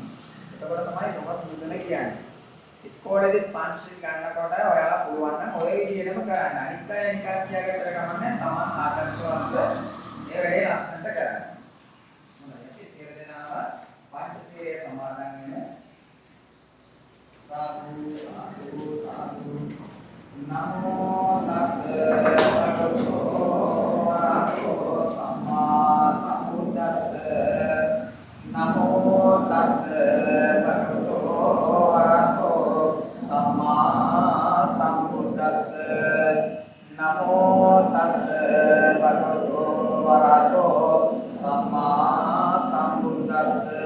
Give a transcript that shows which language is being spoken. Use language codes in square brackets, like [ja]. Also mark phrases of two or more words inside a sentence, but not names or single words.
[si] එතකොට තමයි දොහොත් මුදන කියන්නේ. ඉස්කෝලේදී පංචශීල ගන්නකොට ඔයාලා පුළුවන් නම් ඔය විදිහටම කරන්න. අනිත් අය නිකන් කියාගත්තට කමන්නේ තමන් ආදර්ශවන්ත මේ වැඩේ ලස්සනට කරන්න. හොඳයි. අපි සියලු දෙනාම පංචශීලයේ සමාදන් වෙන [pi] සාදු සාදු සාදු නමෝ තස්ස භගවතෝ අරහතෝ සම්මා සම්බුද්දස්ස නමෝ තස්ස භගවතෝ අරහතෝ සම්මා සම්බුද්දස්ස නමෝ තස්ස භගවතෝ අරහතෝ සම්මා සම්බුද්දස්ස